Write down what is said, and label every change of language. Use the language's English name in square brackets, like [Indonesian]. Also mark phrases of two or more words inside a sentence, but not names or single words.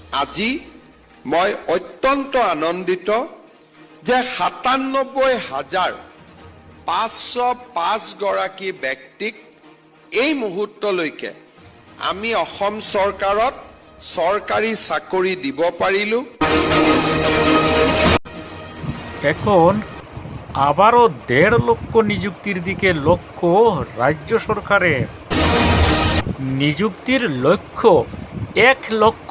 [Assamese] আজি মই অত্যন্ত আনন্দিত যে ৯৭,৫০৫ গৰাকী ব্যক্তিক এই মুহূৰ্তলৈকে আমি অসম চৰকাৰত সরকারি চাকরি দিব পারিলু। [Bangla] এখন আবারও ১.৫ লক্ষ নিযুক্তির দিকে লক্ষ্য রাজ্য সরকারের। নিযুক্তির লক্ষ্য ১ লক্ষ।